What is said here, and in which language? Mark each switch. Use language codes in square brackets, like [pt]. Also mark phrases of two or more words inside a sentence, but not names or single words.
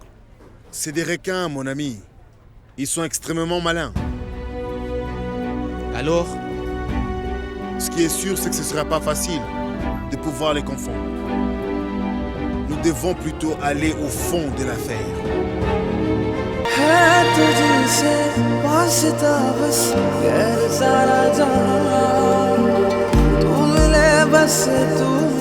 [fr] C'est des requins, mon ami. Ils sont extrêmement malins. Alors, Ce qui est sûr, c'est que ce ne sera pas facile de pouvoir les confondre. Nous devons plutôt aller au fond de l'affaire. [hi] है तुझसे वास्ता बस गैर सारा जहां तू मिले बस तू